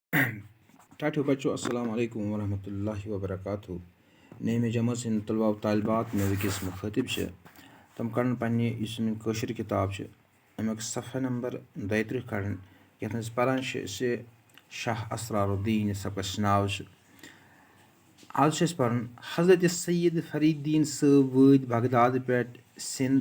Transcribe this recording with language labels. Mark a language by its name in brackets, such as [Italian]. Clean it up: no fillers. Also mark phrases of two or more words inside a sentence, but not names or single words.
[Kashmiri] ٹاٹھیو بچو [Arabic] السلام علیکم ورحمۃ اللہ وبرکاتہ [Kashmiri] نعمِ جمٲژ ہِنٛدۍ [Urdu] طلبہ و طالبات [Kashmiri] مےٚ وٕکِس مُخٲطِب چھِ تِم کَڑن پنٛنہِ یُس میٛٲنۍ کٲشِر کِتاب چھِ اَمیُک صفحہ نمبر 32 کَڑن یَتھ منٛز پَران چھِ أسۍ شاہ اسرار الدیٖن یُس سبقس ناو چھُ آز چھُ اَسہِ پَرُن حضرت سید فریٖد صٲب وٲتۍ بغداد پٮ۪ٹھ سِنٛد